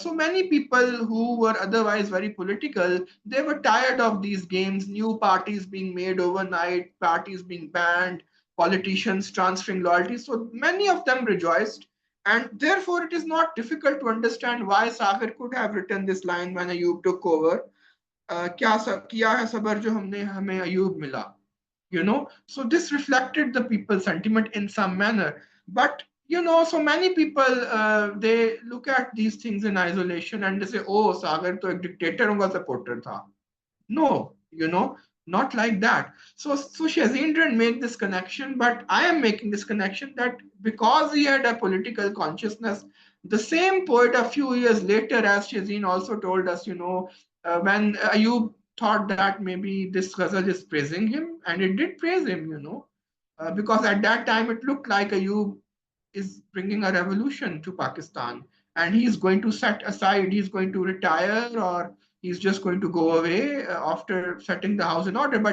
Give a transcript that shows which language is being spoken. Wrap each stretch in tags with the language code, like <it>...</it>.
<en>So many people who were otherwise very political, they were tired of these games, new parties being made overnight, parties being banned, politicians transferring loyalty. So many of them rejoiced. And therefore, it is not difficult to understand why Saghar could have written this line when Ayub took over.</en> <ur>क्या किया है सबर जो हमने हमें अयूब मिला.</ur> <en>So this reflected the people's sentiment in some manner. But so many people, they look at these things in isolation and they say, oh,</en> <ur>Sagar to ek dictator का supporter tha.</ur> <en>No, not like that. So Shazin didn't make this connection, but I am making this connection that because he had a political consciousness, the same poet a few years later, as Shazin also told us, when Ayub thought that maybe this ghazal is praising him, and it did praise him, because at that time it looked like Ayub is bringing a revolution to Pakistan, and he's going to set aside, he's going to retire, or he's just going to go away after setting the house in order.</en>